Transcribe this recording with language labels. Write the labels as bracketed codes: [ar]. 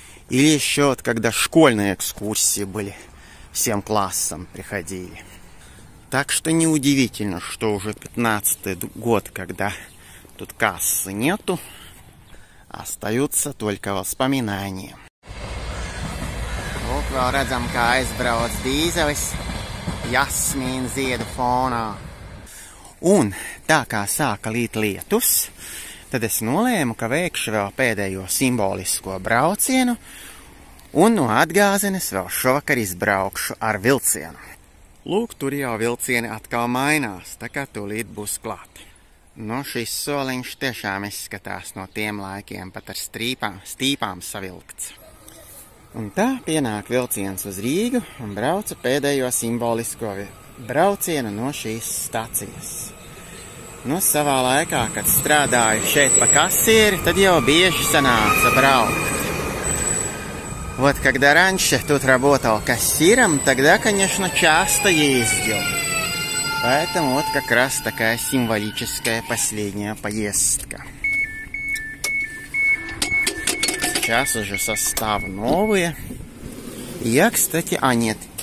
[ru] Или еще вот когда школьные экскурсии были, всем классом приходили. Так что неудивительно, что уже 15-й год, когда тут кассы нету, остаются только воспоминания. [lv] Lūk, vēl redzam, kā aizbrauc dīzelis jasmīna ziedu fonā. Un tā kā sāka līt lietus, tad es nolēmu, ka veikšu vēl pēdējo simbolisko braucienu, un no Atgāzenes vēl šovakar izbraukšu ar vilcienu. Lūk, tur jau vilcieni atkal mainās, tā kā tūlīt būs klāt. Nu, šis soliņš tiešām izskatās no tiem laikiem pat ar stīpām savilkts. Un tā pienāk vilciens uz Rīgu un brauca pēdējo simbolisko braucienu no šīs stacijas. Nu, savā laikā, kad strādāju šeit pa kasieri, tad jau bieži sanāca braukt. [ru] Вот когда раньше тут работал кассиром, тогда, конечно, часто ездил. Поэтому вот как раз такая символическая последняя поездка. Сейчас уже составы новые. Я, кстати, нет,